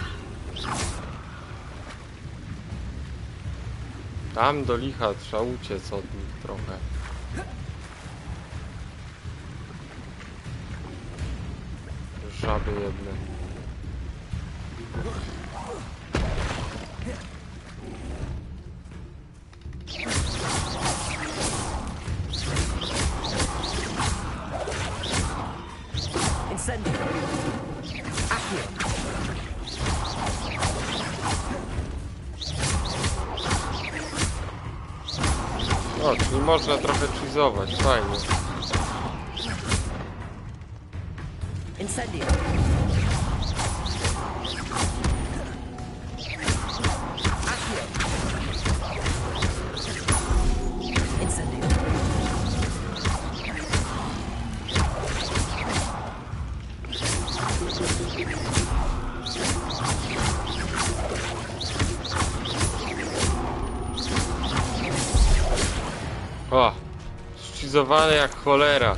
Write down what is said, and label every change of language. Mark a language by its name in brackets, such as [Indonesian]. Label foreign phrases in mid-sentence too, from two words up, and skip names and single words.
[Polish] Tam do licha trzeba uciec od nich trochę. Żaby jedne. Incendio. Accio. O, czyli można trochę cheezować, fajnie. Incendio. Accio. Incendio. O, zcheezowany jak cholera.